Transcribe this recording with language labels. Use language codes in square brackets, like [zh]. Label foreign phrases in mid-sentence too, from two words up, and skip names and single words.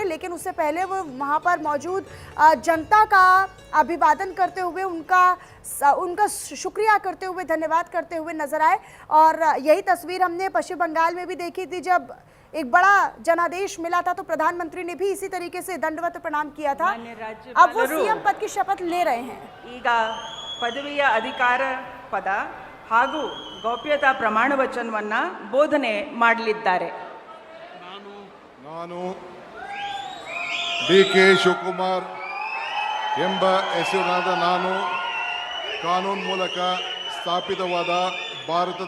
[hi] लेकिन उससे पहले वो वहाँ पर मौजूद जनता का अभिवादन करते हुए उनका शुक्रिया करते हुए, धन्यवाद करते हुए नजर आए। और यही तस्वीर हमने पश्चिम बंगाल में भी देखी थी, जब एक बड़ा जनादेश मिला था तो प्रधानमंत्री ने भी इसी तरीके से दंडवत प्रणाम किया था। अब वो सीएम पद की शपथ ले रहे हैं। [kn] ಈಗ ಪದವಿಯ ಅಧಿಕಾರ ಪದ ಹಾಗೂ ಗೌಪ್ಯತಾ ಪ್ರಮಾಣ ವಚನವನ್ನ ಬೋಧನೆ ಮಾಡಲಿದ್ದಾರೆ. ನಾನು ಡಿ.ಕೆ. ಶಿವಕುಮಾರ್ ಎಂಬ ಹೆಸರಿನಾದ ನಾನು ಕಾನೂನು ಮೂಲಕ ಸ್ಥಾಪಿತವಾದ ಭಾರತದ